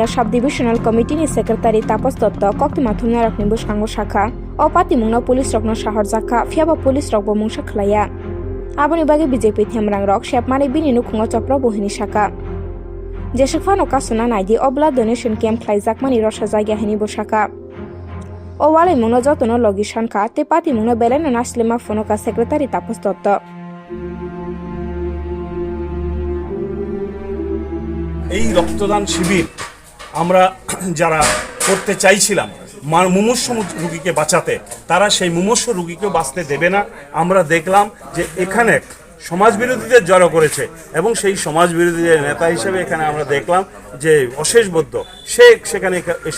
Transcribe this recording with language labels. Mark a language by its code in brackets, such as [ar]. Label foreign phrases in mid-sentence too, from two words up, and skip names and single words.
[trp] Sub Divisional Committee ni Secretary Tapos Dotto Koktima Thumna Rokni Bushango Shakha O Patimungno Police Rokno Shahar Zakha Phiaba Police Rokbo Mungsa Khlaya Aboni bage BJP Themrang Rok Shepmani Bini Nukhungo Chopro Bohini Shaka Jeshifano Kasuna Naidi O [en] Blood Donation Camp [trp] Khlai Zakmani Rosha Jaiga Hini Bushaka O Wale Mungno Jotono Logi Shanka Te Patimungno Beleno Naslema Fonoka Secretary Tapos Dotto [bn] এই রক্তদান শিবির আমরা যারা করতে চাইছিলাম মুমূর্ষু রোগীকে বাঁচাতে তারা সেই মুমূর্ষু রোগীকেও বাঁচতে দেবে না আমরা দেখলাম যে এখানে সমাজ বিরোধীদের জড়ো করেছে এবং সেই সমাজ বিরোধীদের নেতা হিসেবে এখানে আমরা দেখলাম যে অশেষ বৌদ্ধ সে সেখানে এসে